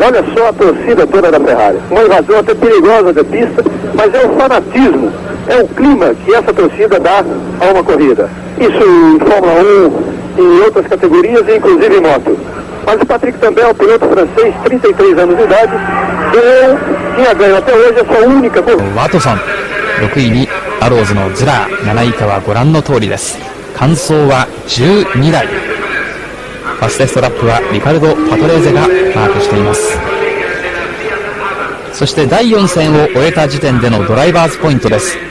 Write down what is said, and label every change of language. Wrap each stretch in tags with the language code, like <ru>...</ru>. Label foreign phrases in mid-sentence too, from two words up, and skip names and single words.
<pt>Olha só a torcida toda da Ferrari. Uma invasão até perigosa da pista, mas é o fanatismo, é o clima que essa torcida dá a uma corrida. Isso em Fórmula 1, em outras categorias e inclusive em moto. Mas o Patrick També é um piloto francês, 33 anos de idade, tinha ganho até hoje a sua única corrida.</pt> <ja>ワトソン6位にアローズのズラー、7位以下はご覧の通りです。完走は12台。ファステストラップはリカルド・パトレーゼがマークしています。そして第4戦を終えた時点でのドライバーズポイントです。</ja>